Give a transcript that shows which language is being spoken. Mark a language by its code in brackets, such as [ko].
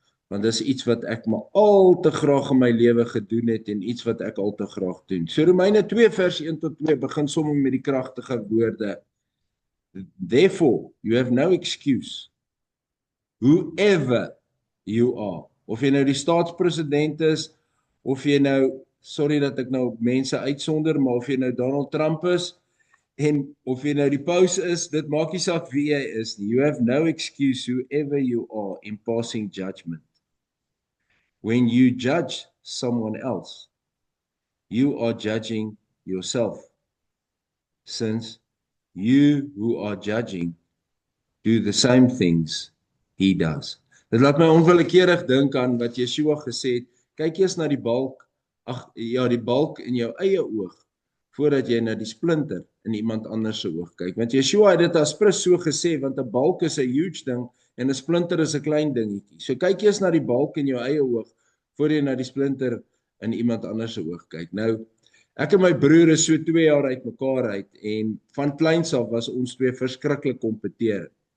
[af] Want dis iets wat ek maar al te graag in my lewe gedoen het en iets wat ek al te graag doen. So Romeine 2 vers 1 tot 2 begin sommer met die kragtige woorde. [en] Therefore, you have no excuse, whoever you are. [af] Of jy nou die staatspresident is, of jy nou, sorry dat ek nou mense uitsonder, maar of jy nou Donald Trump is, en of jy nou die paus is, dit maak nie saak wie jy is nie. [en] You have no excuse whoever you are in passing judgment. When you judge someone else, you are judging yourself. Since you who are judging do the same things he does. [af] Dit laat my onwillekeurig dink aan wat Yeshua gesê het, kyk eers na die balk, die balk in jou eie oog, voordat jy na die splinter in iemand anders se oog kyk. Want Yeshua het dit as prins so gesê, want 'n balk is 'n huge ding en 'n splinter is 'n klein dingetjie. So kyk eers na die balk in jou eie oog voor jy na die splinter in iemand anders se oog kyk. Nou, ek en my broer is so 2 jaar uit mekaar uit en van kleins af was ons twee verskriklik kompeteer.